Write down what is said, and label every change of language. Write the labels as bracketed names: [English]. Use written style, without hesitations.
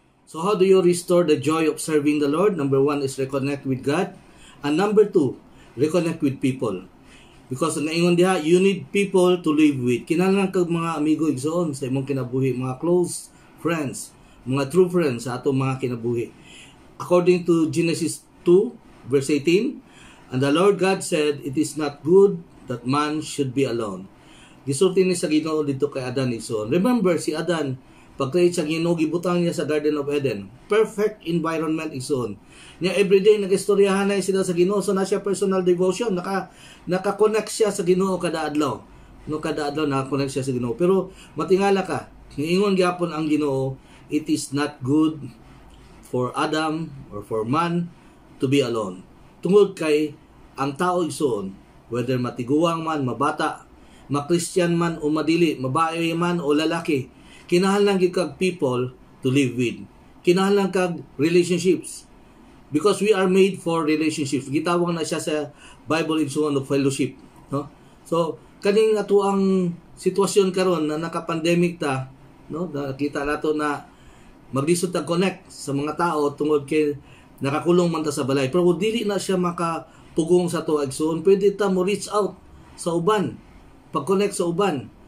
[English] So how do you restore the joy of serving the Lord? Number 1 is reconnect with God. And number 2, reconnect with people. Because [Cebuano] naingon diha, [English] you need people to live with. [Cebuano] Kinahanglan kag mga amigo igsoon sa imong kinabuhi, mga close friends, mga true friends sa atong mga kinabuhi. [English] According to Genesis 2 verse 18, and the Lord God said, it is not good that man should be alone. [Cebuano] Gisulti ni sa Ginoo dito kay Adan igsoon. Remember si Adan, pag-create sa Ginoo, gibutang niya sa Garden of Eden. [English] Perfect environment igsoon. [Cebuano] Niya everyday nagistoryahan na sila sa Ginoo, so na siya personal devotion, naka-connect siya sa Ginoo kada adlaw. No, kada adlaw naka-connect siya sa Ginoo. Pero matingala ka, niingon gyapon ang Ginoo, [English] it is not good for Adam or for man to be alone. [Cebuano] Tungod kay ang tao igsoon, whether matiguang man, mabata, ma-Christian man o madili, mabae man o lalaki, kinahanglan gyud kag [English] people to live with. [Cebuano] Kinahanglan kag relationships. [English] Because we are made for relationships. [Cebuano] Gitawag na siya sa Bible igsoon of fellowship, no? So kaning ato ang sitwasyon karon na naka-pandemic ta, no? Nakita nato na maglisod ta connect sa mga tao tungod kay nakakulong man ta sa balay. Pero dili na siya makapugong sa to igsoon, pwede ta mo reach out sa uban, pag-connect sa uban.